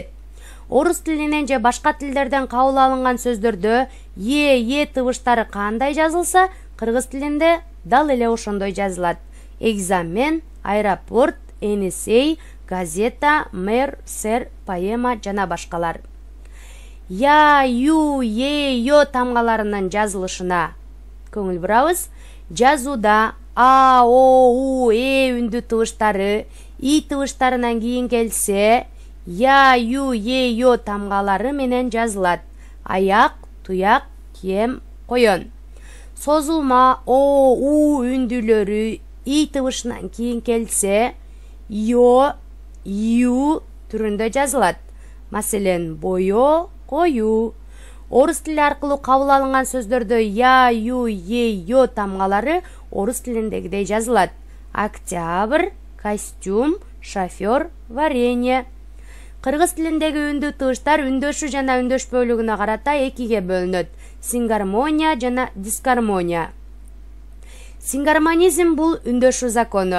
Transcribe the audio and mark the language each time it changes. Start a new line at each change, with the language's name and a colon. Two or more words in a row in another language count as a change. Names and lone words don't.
Kyrgyz: Орус тилинен же башка тилдерден кабыл алынган сөздөрдө тыгыштары кандай жазылса, кыргыз тилинде дал эле ошондой жазылат. Экзамен, аэропорт, энесей, газета, мэр, сэр, поэма жана башкалар. Я, ю, йо тамгаларынын жазылышына көңүл бурабыз. Жазууда А, О, У, үндүү тыгыштары и тыгыштарынан кийин келсе, Я, ю, йо тамгалары менен жазылат. Аяк, туяк, кем, коён. Созулма О, У үндүүлөрү и тыгышынан кийин келсе, Йо, ю түрүндө жазылат. Маселен, боё, коюу. Орус тили аркылуу кабыл алынган сөздөрдө Я, ю, йо тамгалары орус тилиндегидей жазылат. Октябрь, костюм, шофёр, варенье. Кыргыз тилиндеги үндүү тыгыштар үндөшүү жана үндөшпөөлүгүнө карата экиге бөлүнөт. Сингармония жана дисгармония. Сингармонизм бул үндөшүү закону.